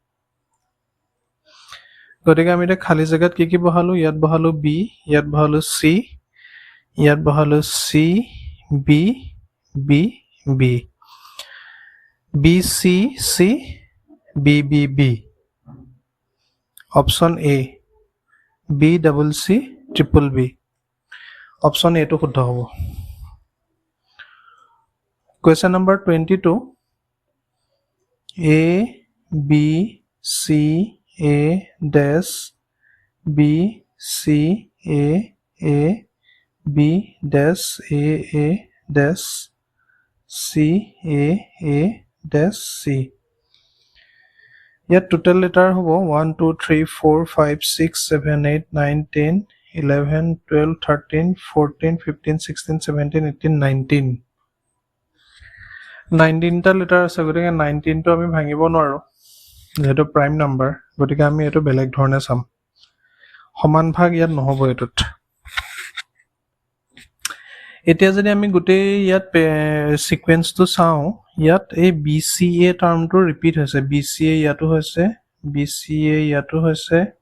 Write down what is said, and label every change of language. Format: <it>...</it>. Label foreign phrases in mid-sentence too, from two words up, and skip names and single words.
<as>গতিকে আমি এটা খালি জায়গাত কি বহালো ইয়াত বহালো বি ইয়াত বহালো সি ইয়াত বহালো</as> <en>C B B B B C C B B B option A B double C triple B option A</en> <as>টো শুদ্ধ হ'ব</as> <en>question number</en> <as>22</as> <en>A B C A dash B C A B dash A dash C</en> <as>A dash C ইয়াত</as> <en>total letter</en> <as>হ'ব 1 2 3 4 5 6 7 8 9 10 11 12 13 14 15 16 17 18 19 19টা লেটাৰ আছে গতিকে 19টো আমি ভাঙিব নোৱাৰো যেটো</as> <en>prime number</en> <as>গতিকে আমি এটো বেলেগ ধৰণে চাম সমান ভাগ ইয়াত নহব এটোত এতিয়া যদি আমি গোটেই ইয়াত সিকোয়েন্সটো চাও ইয়াত এই BCA টাৰ্মটো ৰিপিট হৈছে BCA ইয়াতো হৈছে BCA ইয়াতো হৈছে</as>